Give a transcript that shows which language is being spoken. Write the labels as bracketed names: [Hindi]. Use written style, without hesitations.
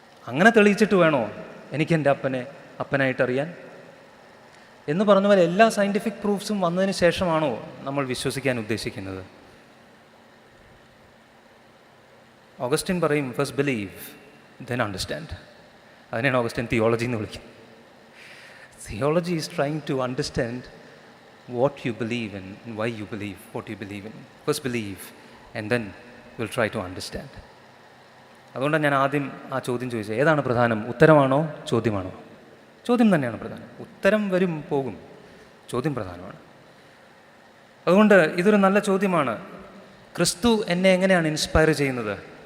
[Malayalam] അങ്ങനെ തെളിയിച്ചിട്ട് വേണോ എനിക്ക് എൻ്റെ അപ്പനായിട്ടറിയാൻ എന്ന് പറഞ്ഞ പോലെ എല്ലാ സയൻറ്റിഫിക് പ്രൂഫ്സും വന്നതിന് ശേഷമാണോ നമ്മൾ വിശ്വസിക്കാൻ ഉദ്ദേശിക്കുന്നത്? ഓഗസ്റ്റിൻ പറയും [English] First believe then understand. [Malayalam] അതിനാണ് ഓഗസ്റ്റിൻ തിയോളജി എന്ന് വിളിക്കുന്നത്. [English] Theology is trying to understand what you believe in and why you believe what you believe in. First believe and then we'll try to understand. [Malayalam] അതുകൊണ്ടാണ് ഞാൻ ആദ്യം ആ ചോദ്യം ചോദിച്ചത്, ഏതാണ് പ്രധാനം, ഉത്തരമാണോ ചോദ്യമാണോ? ചോദ്യം തന്നെയാണ് പ്രധാനം. ഉത്തരം വരും പോകും, ചോദ്യം പ്രധാനമാണ്. അതുകൊണ്ട് ഇതൊരു നല്ല ചോദ്യമാണ്. ക്രിസ്തു എന്നെ എങ്ങനെയാണ് ഇൻസ്പയർ ചെയ്യുന്നത്?